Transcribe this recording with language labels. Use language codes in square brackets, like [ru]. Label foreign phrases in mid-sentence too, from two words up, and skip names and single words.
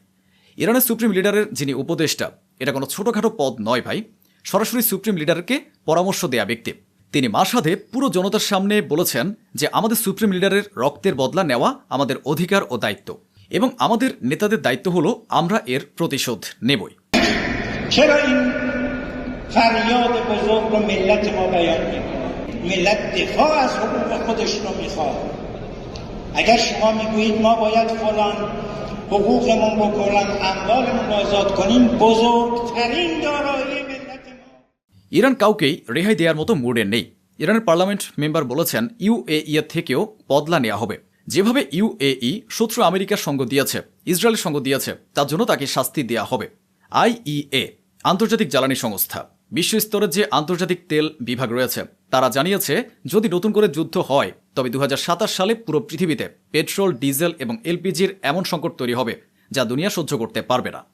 [bn] ইরানের সুপ্রিম লিডারের যিনি উপদেষ্টা, এটা কোনো ছোটোখাটো পদ নয় ভাই, সরাসরি সুপ্রিম লিডারকে পরামর্শ দেয়া ব্যক্তি। তিনি মাসাদে পুরো জনতার সামনে বলেছেন যে আমাদের সুপ্রিম লিডারের রক্তের বদলা নেওয়া আমাদের অধিকার ও দায়িত্ব, এবং আমাদের নেতাদের দায়িত্ব হলো আমরা এর প্রতিশোধ নেবই। [fa] فریاد بزرگ رو ملت ما بیان میکنه. ملت دفاع از حقوق خودش رو میخواد. اگر شما میگویید ما باید فلان حقوقمون بکنیم، اموالمون رو آزاد کنیم، بزرگترین دارایی ملت ما. [bn] ইরান কাউকেই রেহাই দেওয়ার মতো মুডে নেই। ইরানের [en] parliament member [bn] বলেছেন ইউএই এর থেকেও বদলা নেওয়া হবে। যেভাবে ইউএই শত্রু আমেরিকার সঙ্গ দিয়েছে, ইসরায়েলের সঙ্গ দিয়েছে, তার জন্য তাকে শাস্তি দেওয়া হবে। আইইএ আন্তর্জাতিক জ্বালানি সংস্থা, বিশ্ব স্তরের যে আন্তর্জাতিক তেল বিভাগ রয়েছে, তারা জানিয়েছে যদি নতুন করে যুদ্ধ হয় তবে 2027 সালে পুরো পৃথিবীতে পেট্রোল, ডিজেল এবং এলপিজির এমন সংকট তৈরি হবে যা দুনিয়া সহ্য করতে পারবে না।